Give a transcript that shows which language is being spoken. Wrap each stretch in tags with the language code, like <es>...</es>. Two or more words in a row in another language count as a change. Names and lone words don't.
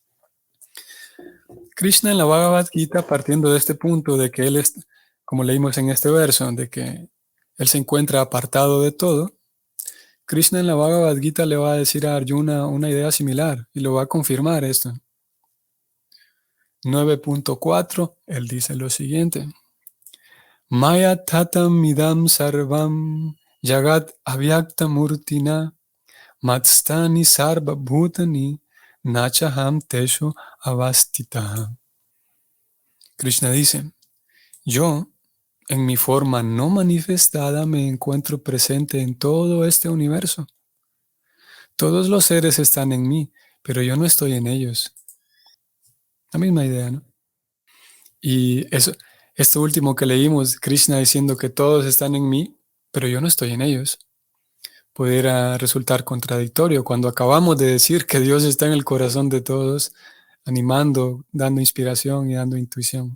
<es>Krishna en la Bhagavad Gita, partiendo de este punto de que él es, como leímos en este verso, de que él se encuentra apartado de todo, Krishna en la Bhagavad Gita le va a decir a Arjuna una idea similar y lo va a confirmar esto. 9.4, él dice lo siguiente:</es> <sa>Maya tatam midam sarvam jagat avyakta murtina matstani sarva bhutani nachaham teshu avastita.</sa> <es>Krishna dice, yo, en mi forma no manifestada, me encuentro presente en todo este universo. Todos los seres están en mí, pero yo no estoy en ellos. La misma idea, ¿no? Y esto último que leímos, Krishna diciendo que todos están en mí, pero yo no estoy en ellos, pudiera resultar contradictorio cuando acabamos de decir que Dios está en el corazón de todos, animando, dando inspiración y dando intuición.</es>